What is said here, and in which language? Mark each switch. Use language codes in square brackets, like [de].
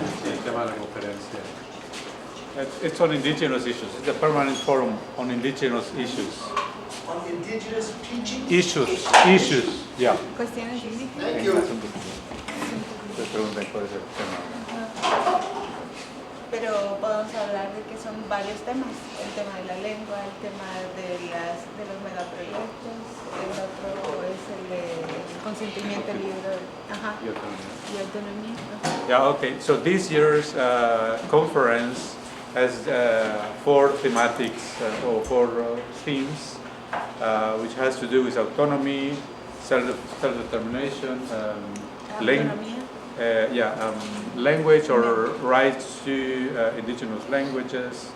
[es] El tema de la conferencia. [en] It's on indigenous issues. It's a permanent forum on indigenous issues. On indigenous teaching? Issues, yeah. [es] Cuestiones indígenas. [en] Thank you. [es] Te preguntan cuál es el tema. Pero podemos hablar de que son varios temas. El tema de la lengua, el tema de los megaproyectos, el otro es el de consentimiento libre. Ajá. Y autonomía. Ajá. [en] Yeah, okay. So this year's conference has 4 thematics or 4 themes, which has to do with autonomy, self-determination, language or rights to indigenous languages,